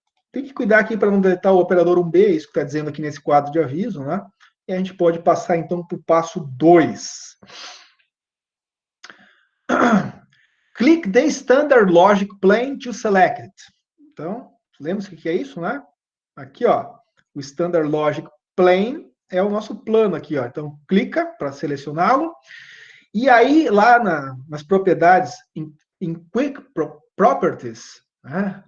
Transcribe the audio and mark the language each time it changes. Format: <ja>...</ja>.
<pt>Tem que cuidar aqui para não deletar o operador 1B, isso que está dizendo aqui nesse quadro de aviso, né? E a gente pode passar, então, para o passo 2.</pt> <en>Click the standard logic plane to select it.</en> <pt>Então, lembra o que é isso, né? Aqui, ó, o standard logic plane é o nosso plano aqui, ó. Então, clica para selecioná-lo. E aí, lá nas propriedades, em Quick Properties, né?</pt>